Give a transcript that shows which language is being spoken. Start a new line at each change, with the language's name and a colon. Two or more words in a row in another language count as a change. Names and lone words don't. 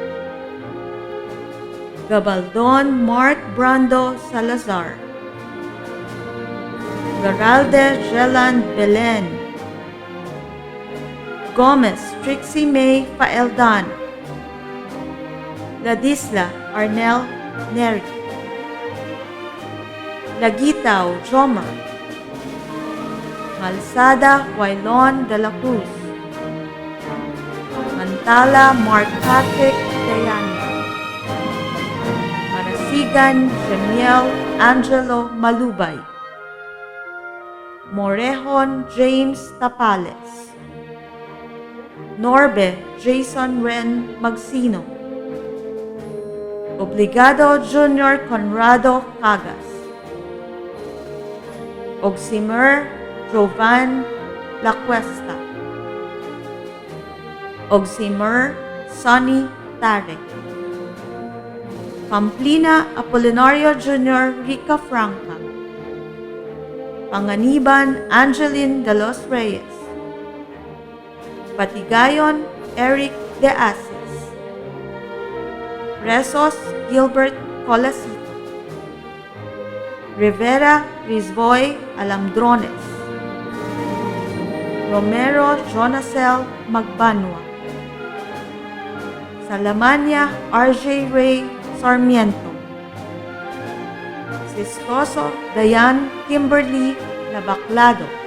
English: Gabaldon Mark Brando Salazar, Garalde Jeland Belen, Gomez Trixie May Faeldan, Ladisla Arnel Neri, Lagitao Jomer, Malsada Wailon de la Cruz, Mantala Mark Patrick Dayani, Marasigan Jemiel Angelo Malubay, Morejon James Tapales, Norbe Jason Ren Magsino, Obligado Junior Conrado Cagas, Ogsimer Jovan Lacuesta, Ogsimer Sonny Tare, Pamplina Apolinario Jr. Rica Franca, Panganiban Angeline de los Reyes, Patigayon Eric de Asis, Resos Gilbert Colasito, Rivera Rizvoy Alamdrones, Romero Jonasel Magbanwa, Salamania RJ Ray Sarmiento, Sistoso Dayan Kimberly Labaclado,